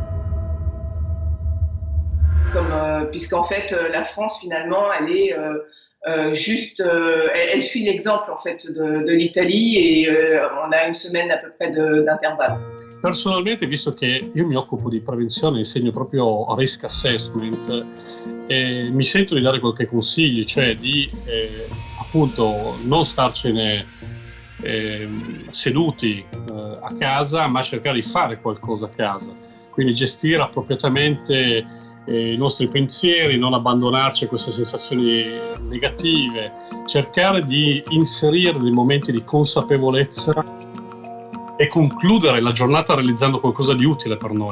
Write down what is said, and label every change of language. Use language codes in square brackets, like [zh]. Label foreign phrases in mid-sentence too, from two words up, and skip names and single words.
[fr] Puisqu'en fait, la France, finalement, elle est Elle suit l'exemple en fait de l'Italie et on a une semaine à peu près d'intervalle. [it] Personalmente, visto che io mi occupo di prevenzione, insegno proprio [en] risk assessment, [it] mi sento di dare qualche consiglio, cioè di appunto non starcene seduti a casa, ma cercare di fare qualcosa a casa, quindi gestire appropriatamente i nostri pensieri, non abbandonarci a queste sensazioni negative, cercare di inserire dei momenti di consapevolezza e concludere la giornata realizzando qualcosa di utile per noi.